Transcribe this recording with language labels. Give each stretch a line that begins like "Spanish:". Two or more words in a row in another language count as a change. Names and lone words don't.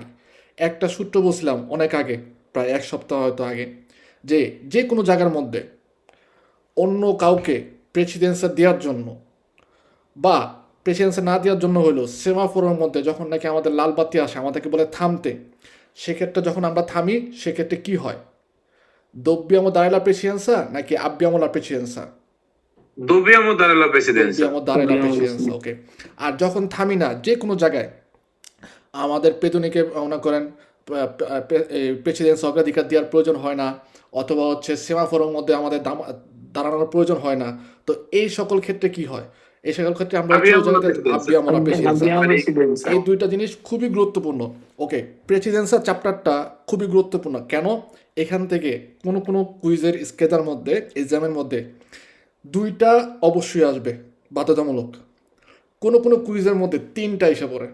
Bangla: একটা সূত্র বলছিলাম অনেক আগে, প্রায় 1 সপ্তাহ হয়তো আগে, যে যে কোনো জায়গার মধ্যে অন্য কাউকে প্রেসিডেন্সা দেওয়ার জন্য বা প্রেসিডেন্সা না দেওয়ার জন্য হলো সেমাফোরের মধ্যে যখন নাকি আমাদের লাল বাতি আসে, আমাদেরকে বলে থামতে, সেক্ষেত্রে যখন আমরা থামি সেক্ষেত্রে কি হয়?
Italian: dobbiamo dare la precedenza নাকি abbiamo la precedenza? Dobbiamo dare la presidenza. dobbiamo dare la precedenza।
Bangla: ওকে, আর যখন থামি না যে কোনো জায়গায়, আমাদের পেতনিকে মনে করেন প্রেসিডেন্স অগ্রাধিকার দেওয়ার প্রয়োজন হয় না, অথবা হচ্ছে সেমাফোরের মধ্যে আমাদের দাঁড়ানোর প্রয়োজন হয় না। তো এই সকল ক্ষেত্রে কি হয়? এই সকল ক্ষেত্রে আমরা হচ্ছে ওই
Italian: Abbiamo la
Bangla: জায়গাতে
Italian: presidenza. abbiamo la precedenza।
Bangla: মানে এই দুইটা জিনিস খুবই গুরুত্বপূর্ণ। ওকে, প্রেসিডেন্সার চ্যাপ্টারটা খুবই গুরুত্বপূর্ণ কেন? এখান থেকে কোনো কোনো কুইজের স্কেদার মধ্যে, এক্সামের মধ্যে দুইটা অবশ্যই আসবে বাধ্যতামূলক, কোনো কোনো কুইজের মধ্যে 3টা এসে পড়ে।